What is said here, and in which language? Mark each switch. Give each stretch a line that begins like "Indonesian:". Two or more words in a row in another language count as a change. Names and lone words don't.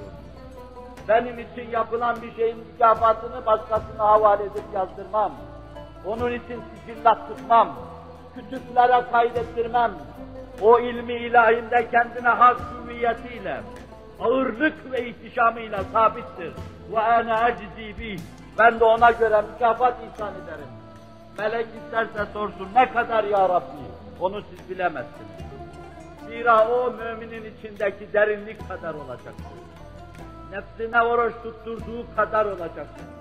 Turkish: Benim için yapılan bir şeyin mükafatını başkasına havale edip yazdırmam. Onun için sicillat tutmam, kütüplere kaydettirmem. O ilmi ilahinde kendine has hüviyetiyle, ağırlık ve ihtişamıyla sabittir.
Arabic: وَاَنَا اَجْزِي بِهِ.
Turkish: Ben de ona göre mükafat ihsan ederim. Melek isterse sorsun, ne kadar
Arabic: يا ربي?
Turkish: Onu siz bilemezsiniz. Zira o müminin içindeki derinlik kadar olacaktır. Nefsine oruç tutturduğu kadar olacaktır.